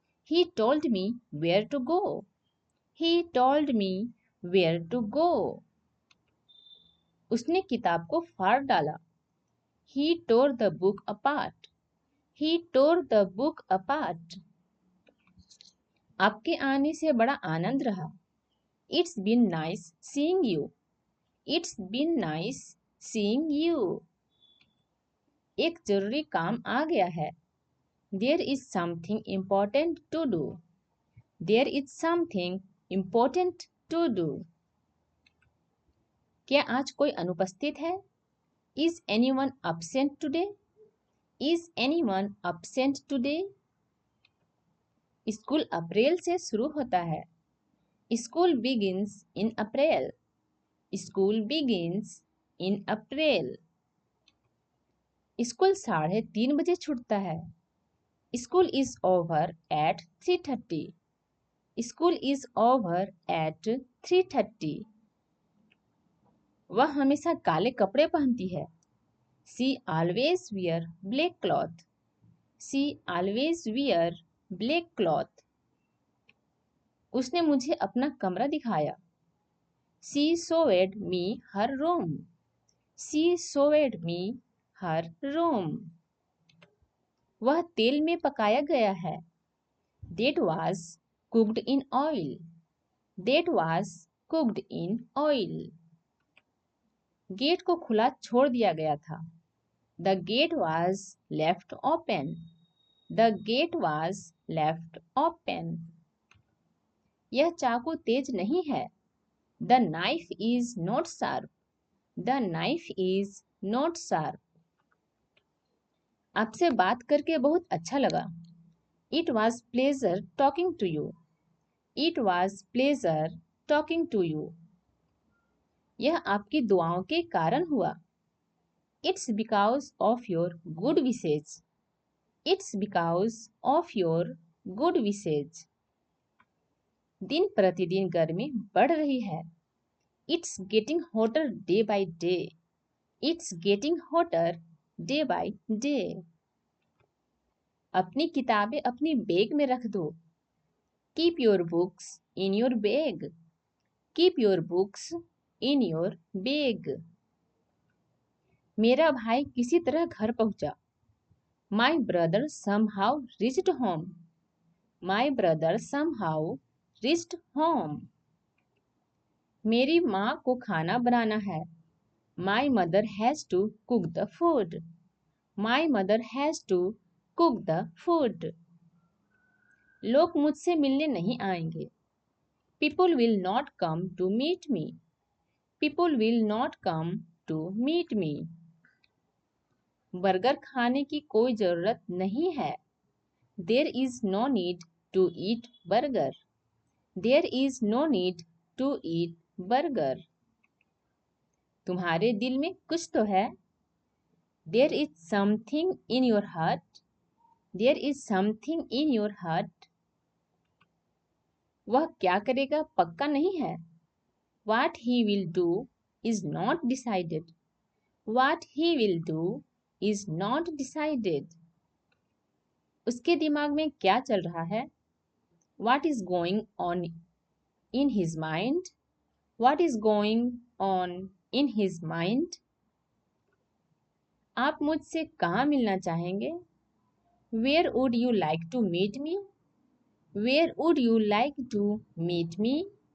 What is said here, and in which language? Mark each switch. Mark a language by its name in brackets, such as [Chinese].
[English] He told me where to go. He told me where to go. [Hindi] उसने किताब को फाड़ डाला. [English] He tore the book apart. He tore the book apart. [Hindi] आपके आने से बड़ा आनंद रहा. [English] It's been nice seeing you. It's been nice seeing you. [Hindi] एक जरूरी काम आ गया है. [English] There is something important to do. There is something important to do. [Hindi] क्या आज कोई अनुपस्थित है? [English] Is anyone absent today? Is anyone absent today? [Hindi] School अप्रैल से शुरू होता है. [English] School begins in April. School begins in April. [Hindi] School 3:30 बजे छूटता है. [English] School is over at 3:30. School is over at 3:30. [Hindi] वह हमेशा काले कपड़े पहनती है. [English] She always wear black cloth. She always wear black cloth. [Hindi] उसने मुझे अपना कमरा दिखाया. [English] She showed me her room. She showed me her room. [Hindi] वह तेल में पकाया गया है. [English] That was cooked in oil. That was cooked in oil. [Hindi] Gate को खुला छोड़ दिया गया था. [English] The gate was left open. The gate was left open. [Hindi] यह चाकू तेज नहीं है. [English] The knife is not sharp. The knife is not sharp. [Hindi] आपसे बात करके बहुत अच्छा लगा. [English] It was pleasure talking to you. It was pleasure talking to you. [Hindi] यह आपकी दुआओं के कारण हुआ. [English] It's because of your good wishes. It's because of your good wishes. [Hindi] दिन प्रतिदिन गर्मी बढ़ रही है. [English] It's getting hotter day by day. It's getting hotter day by day. [Hindi] अपनी किताबें अपनी बैग में रख दो. [English] Keep your books in your bag. Keep your books in your bag. [Hindi] मेरा भाई किसी तरह घर पहुंचा. [English] My brother somehow reached home. My brother somehow reached home. [Hindi] मेरी माँ को खाना बनाना है. [English] My mother has to cook the food. My mother has to cook the food. [Hindi] लोग मुझसे मिलने नहीं आएंगे. [English] People will not come to meet me. People will not come to meet me. [Hindi] Burger खाने की कोई जरूरत नहीं है. [English] There is no need to eat burger. There is no need to eat burger. [Hindi] तुम्हारे दिल में कुछ तो है. [English] There is something in your heart. There is something in your heart. [Hindi] वह क्या करेगा पक्का नहीं है. [English] What he will do is not decided. What he will do is not decided. [Hindi] उसके दिमाग में क्या चल रहा है. [English] What is going on in his mind? What is going on in his mind? [Hindi] आप मुझसे कहाँ मिलना चाहेंगे. [English] Where would you like to meet me? Where would you like to meet me?